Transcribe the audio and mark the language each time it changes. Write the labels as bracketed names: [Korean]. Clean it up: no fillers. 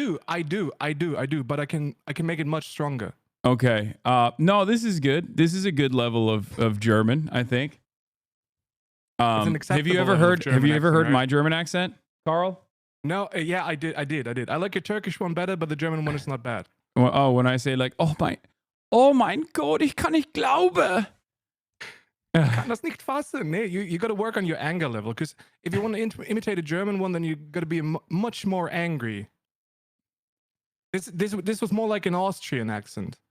[English] I do, but I can make it much stronger. Okay. No, this is good. This is a good level of German, I think. Have you ever heard my German accent, Carl? No, yeah, I did. I like your Turkish one better, but the German one is not bad. Well, when I say like, oh [German] mein Gott, ich kann nicht glauben. Ich kann das nicht fassen. [English] Nee, you got to work on your anger level, because if you want to imitate a German one, then you got to be much more angry. This was more like an Austrian accent.